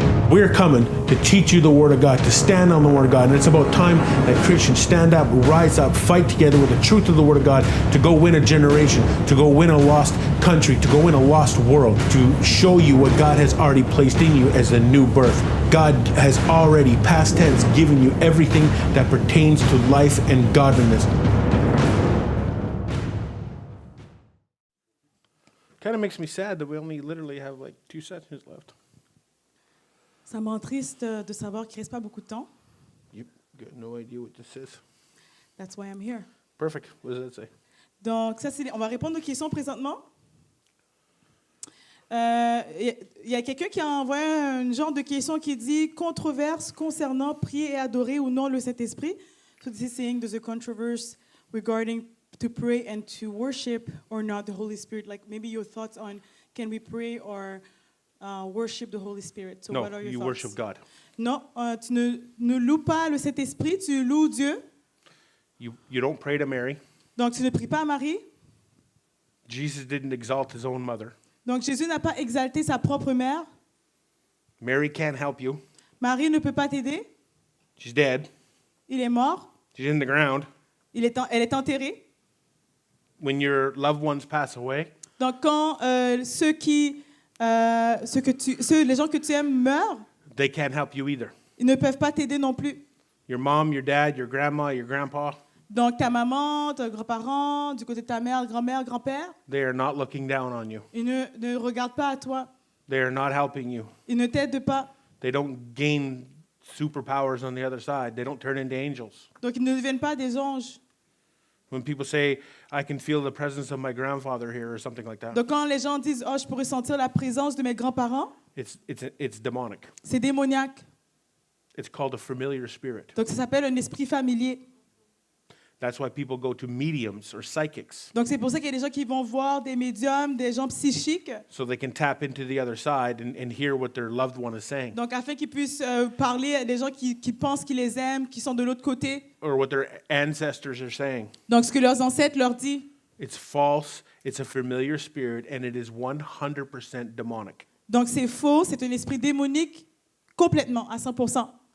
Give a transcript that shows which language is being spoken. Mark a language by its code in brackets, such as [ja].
[en] We're coming to teach you the Word of God, to stand on the Word of God. And it's about time that Christians stand up, rise up, fight together with the truth of the Word of God to go win a generation, to go win a lost country, to go win a lost world, to show you what God has already placed in you as a new birth. God has already, past tense, given you everything that pertains to life and godliness. Kind of makes me sad that we only literally have like 2 sessions left. [fr] Ça me rend triste de savoir qu'il ne reste pas beaucoup de temps. [en] You got no idea what this is. That's why I'm here. Perfect. What does that say? [fr] Donc, ça, on va répondre aux questions présentement. Il y a quelqu'un qui a envoyé un genre de question qui dit « Controverse concernant prier et adorer ou non le Saint-Esprit ». [en] So this is saying there's a controversy regarding to pray and to worship or not the Holy Spirit. Like maybe your thoughts on can we pray or worship the Holy Spirit. So No, what are your you thoughts? worship God. [fr] Non, tu ne loues pas le Saint-Esprit, tu loues Dieu. [en] You don't pray to Mary. [fr] Donc tu ne pries pas à Marie. [en] Jesus didn't exalt his own mother. [fr] Donc Jésus n'a pas exalté sa propre mère. [en] Mary can't help you. [fr] Marie ne peut pas t'aider. [en] She's dead. [fr] Il est mort. [en] She's in the ground. [fr] Elle est enterrée. [en] When your loved ones pass away, [fr] Donc quand les gens que tu aimes meurent, [en] they can't help you either. [fr] ils ne peuvent pas t'aider non plus. [en] Your mom, your dad, your grandma, your grandpa, [fr] Donc ta maman, tes grands-parents, du côté de ta mère, grand-mère, grand-père, [en] they are not looking down on you. [fr] ils ne regardent pas à toi. [en] They are not helping you. [fr] Ils ne t'aident pas. [en] They don't gain superpowers on the other side. They don't turn into angels. [fr] Donc ils ne deviennent pas des anges. [en] When people say, I can feel the presence of my grandfather here or something like that, [fr] Donc quand les gens disent « Oh, je pourrais sentir la présence de mes grands-parents », [en] it's demonic. [fr] c'est démoniaque. [en] It's called a familiar spirit. [fr] Donc ça s'appelle un esprit familier. [en] That's why people go to mediums or psychics, [fr] Donc c'est pour ça qu'il y a des gens qui vont voir des médiums, des gens psychiques, [en] so they can tap into the other side and hear what their loved one is saying, [fr] donc afin qu'ils puissent parler à des gens qui pensent qu'ils les aiment, qui sont de l'autre côté. [en] or what their ancestors are saying. [fr] Donc ce que leurs ancêtres leur disent. [en] It's false, it's a familiar spirit, and it is 100% demonic. [fr] Donc c'est faux, c'est un esprit démonique complètement, à 100%.